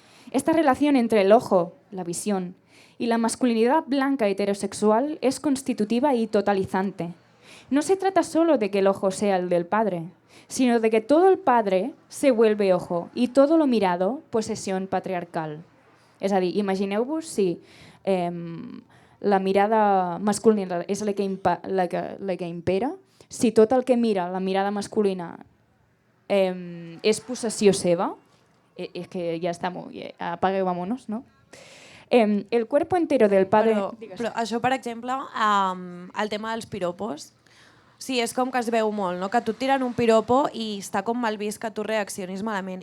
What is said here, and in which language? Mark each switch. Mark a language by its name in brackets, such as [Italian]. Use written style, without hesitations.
[Spanish] Esta relación entre el ojo, la visión, y la masculinidad blanca heterosexual es constitutiva y totalizante. No se trata solo de que el ojo sea el del padre, sino de que todo el padre se vuelve ojo y todo lo mirado [Catalan] possessió patriarcal. És a dir, imagineu-vos si la mirada masculina és la que impera, si tot el que mira la mirada masculina és possessió seva. [Spanish] Es que ya estamos, apaga y vámonos, ¿no? El cuerpo entero del padre... [Catalan] Però això, per exemple, el tema dels piropos, sí, és com que es veu molt, no? Que tu et tiren un piropo i està com mal vist que tu reaccionis malament.